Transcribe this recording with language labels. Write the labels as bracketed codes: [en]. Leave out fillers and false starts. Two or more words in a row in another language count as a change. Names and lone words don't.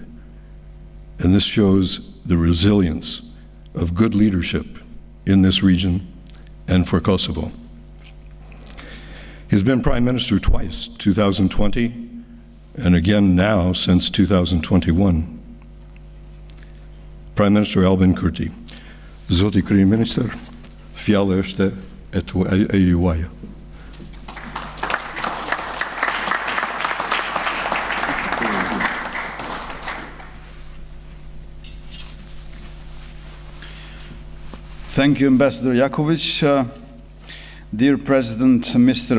[en] And this shows the resilience of good leadership in this region and for Kosovo. He's been Prime Minister twice, 2020, and again now since 2021. Prime Minister Albin Kurti. [sq] Zoti Kryeministër, fjala është e juaja. [en] Thank you, Ambassador Jackovich. Dear President, Mr.